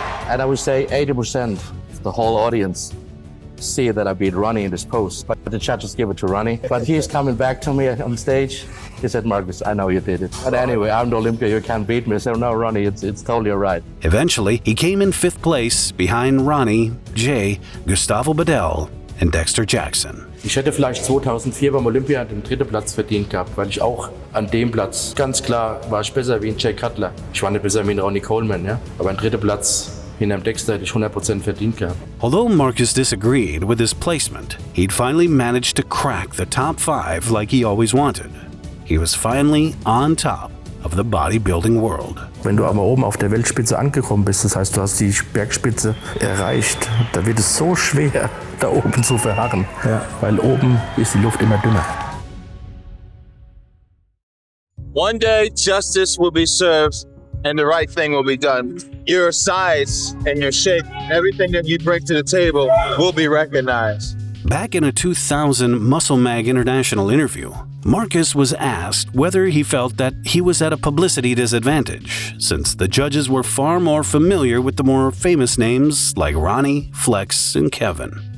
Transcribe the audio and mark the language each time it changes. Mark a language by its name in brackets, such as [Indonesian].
[English] And I would say 80% of the whole audience see that I beat Ronnie in this pose, but the judges give it to Ronnie. But he's coming back to me on stage. He said, Markus, I know you did it. But anyway, I'm the Olympia, you can't beat me. I said, no, Ronnie, it's totally all right. Eventually, he came in 5th place behind Ronnie, Jay, Gustavo Bardell, and Dexter Jackson. [German] Ich hätte vielleicht 2004 beim Olympia den 3. Platz verdient gehabt, weil ich auch an dem Platz, ganz klar, war ich besser wie ein Jay Cutler. Ich war nicht besser wie ein Ronnie Coleman, ja. Aber ein 3. Platz hinterm Dexter hätte ich 100% verdient gehabt. [English] Although Markus disagreed with his placement, he'd finally managed to crack the top 5 like he always wanted. He was finally on top of the bodybuilding world. [German] Wenn du aber oben auf der Weltspitze angekommen bist, das heißt, du hast die Bergspitze erreicht, da wird es so schwer, da oben zu verharren, weil oben ist die Luft immer dünner. [English] One day, justice will be served and the right thing will be done. Your size and your shape, everything that you bring to the table will be recognized. Back in a 2000 Muscle Mag International interview, Markus was asked whether he felt that he was at a publicity disadvantage, since the judges were far more familiar with the more famous names like Ronnie, Flex, and Kevin.